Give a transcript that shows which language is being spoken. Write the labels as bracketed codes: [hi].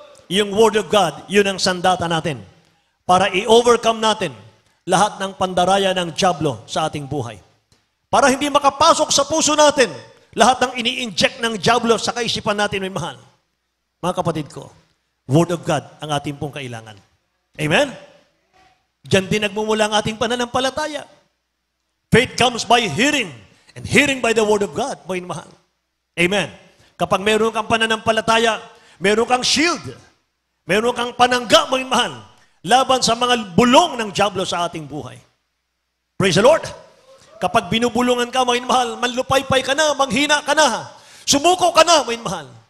[tl] Yung Word of God, yun ang sandata natin para i-overcome natin lahat ng pandaraya ng diablo sa ating buhay. Para hindi makapasok sa puso natin lahat ng ini-inject ng diablo sa kaisipan natin, mga mahal. Mga kapatid ko, Word of God ang ating pong kailangan. Amen? Diyan din nagmumula ang ating pananampalataya. [en] Faith comes by hearing, and hearing by the Word of God, [tl] mga mahal. Amen? Kapag meron kang pananampalataya, meron kang shield, meron kang panangga, mga mahal, laban sa mga bulong ng diablo sa ating buhay. [en] Praise the Lord! [tl] Kapag binubulungan ka, mga mahal, manlupaypay ka na, manghina ka na, sumuko ka na, mga mahal.